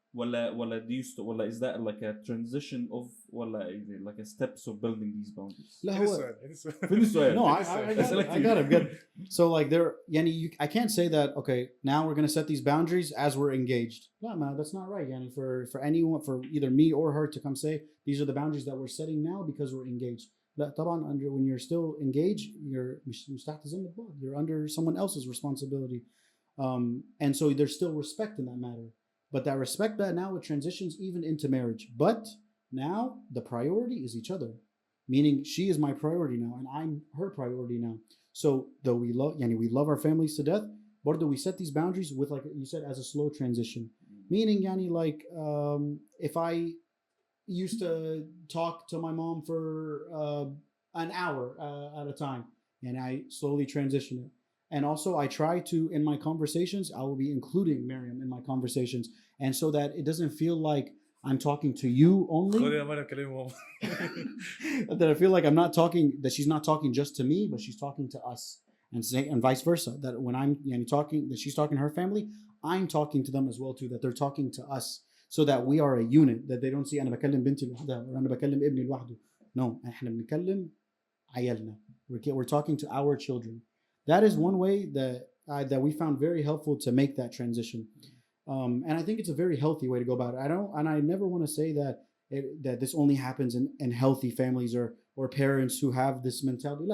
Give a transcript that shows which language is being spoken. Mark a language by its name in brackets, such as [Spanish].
[English] ولا do you ولا is that like a transition of ولا like a steps of building these boundaries؟ [Arabic] لا هذا هو السؤال هذا السؤال فين السؤال؟ [English] no, I got it good. So like there, yani, I can't say that. Okay, now we're gonna set these boundaries as we're engaged. No, man, that's not right. Yani, for anyone, for either me or her to come say these are the boundaries that we're setting now because we're engaged. [Arabic] لا طبعا [English] when you're still engaged, [Arabic] مش تحت ذمة بعض. [English] You're under someone else's responsibility, and so there's still respect in that matter. But that respect, that now it transitions even into marriage. But now the priority is each other. Meaning she is my priority now and I'm her priority now. So though we love our families to death, but do we set these boundaries with, like you said, as a slow transition? Meaning like if I used to talk to my mom for an hour at a time, and I slowly transition it. And also I try to, in my conversations, I will be including Miriam in my conversations, and so that it doesn't feel like I'm talking to you only. That I feel like I'm not talking, that she's not talking just to me, but she's talking to us, and vice versa. That when I'm talking, that she's talking to her family, I'm talking to them as well too. That they're talking to us, so that we are a unit. That they don't see [Arabic] أنا بكلم بنتي لوحدها [English] or [Arabic] أنا بكلم ابني لوحده. [English] No, [Arabic] إحنا بنكلم عيالنا. [English] We're talking to our children. That is one way that we found very helpful to make that transition. And I think it's a very healthy way to go about it. I never want to say that this only happens in healthy families or parents who have this mentality.